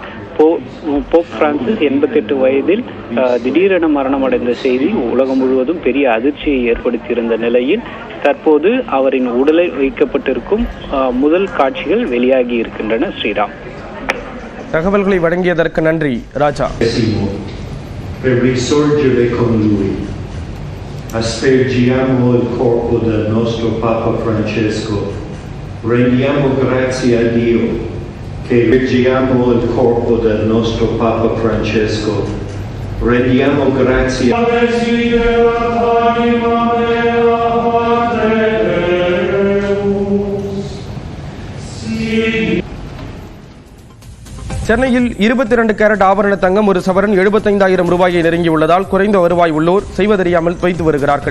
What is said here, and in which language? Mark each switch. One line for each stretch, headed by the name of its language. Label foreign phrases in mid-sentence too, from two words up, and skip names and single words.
Tamil: போப் பிரான்சிஸ் 88 வயதில் திடீரென மரணமடைந்த செய்தி உலகம் முழுவதும் பெரிய அதிர்ச்சியை ஏற்படுத்தியிருந்த நிலையில் தற்போது அவரின் உடலை வைக்கப்பட்டிருக்கும் முதல் காட்சிகள் வெளியாகி இருக்கின்றன. ஸ்ரீராம், தகவல்களை வழங்கியதற்கு நன்றி ராஜா.
Italian: Per risorgere con lui, aspergiamo il corpo del nostro Papa Francesco, rendiamo grazie a Dio che aspergiamo il corpo del nostro Papa Francesco, rendiamo grazie a
Tamil: சென்னையில் 22 கேரட் ஆபரண தங்கம் ஒரு சவரன் 75,000 ரூபாயை நெருங்கியுள்ளதால் குறைந்த வருவாய் உள்ளோர் செய்வதறியாமல் வைத்து வருகிறார்கள்.